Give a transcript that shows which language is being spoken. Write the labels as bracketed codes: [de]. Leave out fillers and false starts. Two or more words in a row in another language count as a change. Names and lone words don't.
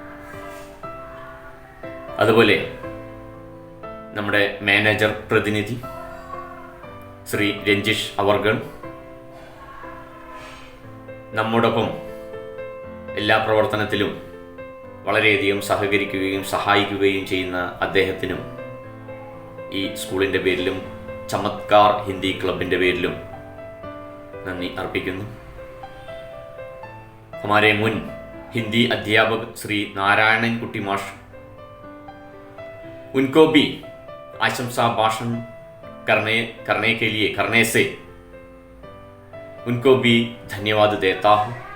[ml] അതുപോലെ നമ്മുടെ മാനേജർ പ്രതിനിധി ശ്രീ രഞ്ജിഷ് അവർകൾ, നമ്മോടൊപ്പം എല്ലാ പ്രവർത്തനത്തിലും വളരെയധികം സഹകരിക്കുകയും സഹായിക്കുകയും ചെയ്യുന്ന അദ്ദേഹത്തിനും ഈ സ്കൂളിൻ്റെ പേരിലും ചമത്കാർ ഹിന്ദി ക്ലബിൻ്റെ പേരിലും നന്ദി അർപ്പിക്കുന്നു. [hi] हमारे मुन हिंदी अध्यापक श्री नारायण कुट्टी माश, उनको भी आशंसा भाषण करने से उनको भी धन्यवाद देता हूँ.